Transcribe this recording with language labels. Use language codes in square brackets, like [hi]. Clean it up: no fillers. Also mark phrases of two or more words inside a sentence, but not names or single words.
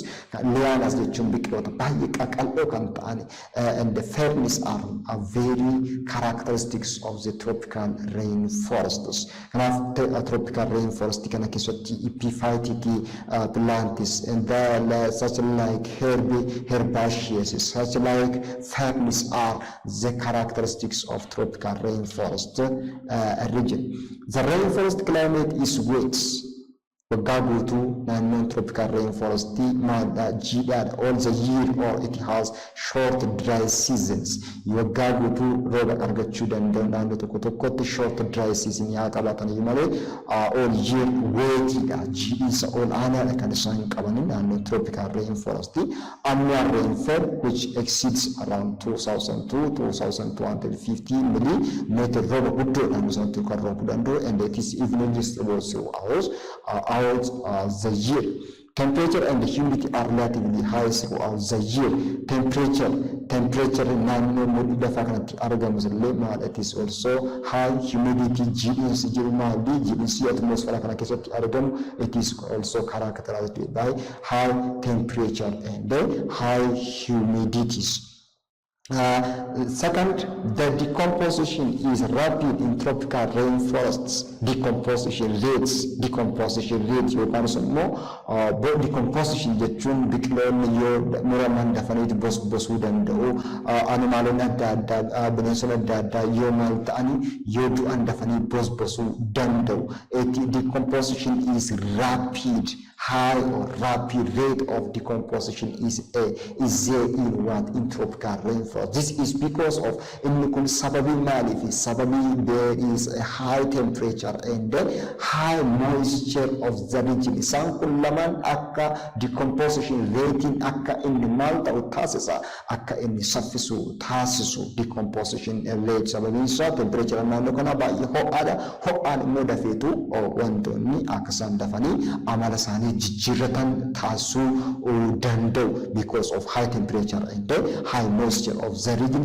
[om] Lianas jechuun biqiloota baay'ee qaqal'oo kan ta'ani [en] and the ferns are very characteristics of the tropical rainforests. Kanaaf tropical rainforest [om] kana keessatti [en] epiphytic plants and such like herbaceous such like ferns are the characteristics of tropical rainforest region. The rainforest climate is wet. [om] Waggaa guutuu naannoon [en] tropical rainforest jiidhaadha all the year or it has short dry seasons. [om] Waggaa guutuu rooba argachuu danda'u naannoo tokko tokkotti [en] short dry season [om] yaa qabaatan malee [en] all year [om] wetidha jiidhinsa ol aanaadha kan isaan qabanin naannoo [en] tropical rainforest. Annual rainfall which exceeds around 2,250 millimeter [om] rooba guddoo naannoo sanatti kan roobuu danda'u [en] and it is evenly distributed throughout the year. Temperature and humidity are relatively high throughout the year. [om] Temperature naannoo mudhii lafaa kanatti argamu illee maal [en] it is also high humidity [om] jiidhinsi jiru maalii jiidhinsi atmosfeera kana keessatti argamu [en] it is also characterized by high temperature and high humidities. Second, the decomposition is rapid in tropical rainforests. Decomposition rate [om] yookaan immoo decomposition jechuun biqiloonni yoo muraman dafanii bosbosuu danda'u animaalonni adda addaa bineensonni adda addaa yoo maal ta'anii yoo du'an dafanii bosbosuu danda'u. [en] Decomposition is rapid. High or rapid rate of decomposition is there in tropical rainforest. This is because of there is a high temperature and high moisture of the region. [om] Isaan kun lamaan akka [en] decomposition rating [om] akka inni maal ta'u taasisa akka inni saffisu taasisu [en] decomposition rate [om] sababiin isaa temperature naannoo kana baay'ee ho'aan immoo dafeetu wantoonni akka isaan dafanii amala isaanii jijjiirratan taasisuu danda'u [en] because of high temperature and high moisture of the region.